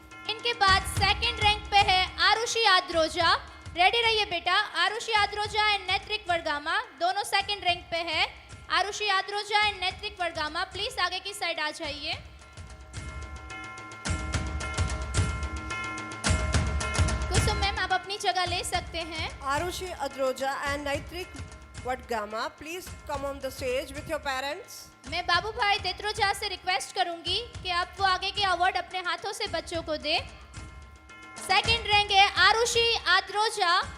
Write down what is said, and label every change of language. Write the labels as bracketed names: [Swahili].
[Hindi] इनके बाद 2nd rank पे है आरुषि आद्रोजा. रेडी रहिए बेटा. आरुषि आद्रोजा एंड नेत्रिक वर्गामा, दोनों 2nd रैंक पे है. आरुषि आद्रोजा एंड नेत्रिक वर्गामा, प्लीज आगे की साइड आ जाइए. कुसुम मैम आप अपनी जगह ले सकते हैं. [English] Arushi Adroja and Naitrik Vadgama, please come on the stage with your parents. [Hindi] मैं बाबू भाई देत्रोजा से रिक्वेस्ट करूंगी कि आप वो आगे के अवार्ड अपने हाथों से बच्चों को दे. 2nd रैंक है आरुषि आद्रोजा.